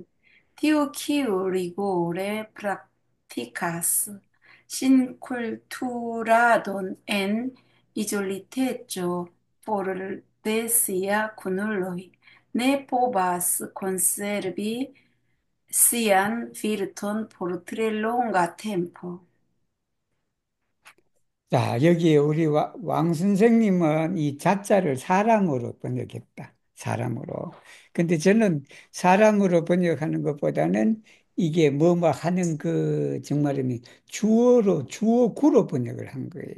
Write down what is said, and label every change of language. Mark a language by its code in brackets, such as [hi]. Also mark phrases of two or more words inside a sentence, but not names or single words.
[eo] Tiu, kiu rigore praktikas sinkulturadon en izoliteco for de sia kunuloj, ne povas konservi sian virton por tre longa tempo. [ko] 자, 여기 우리 왕 선생님은 이 자자를 사람으로 번역했다. 사람으로. 근데 저는 사람으로 번역하는 것보다는 이게 뭐뭐 하는 그 정말이면 주어구로 번역을 한 거예요.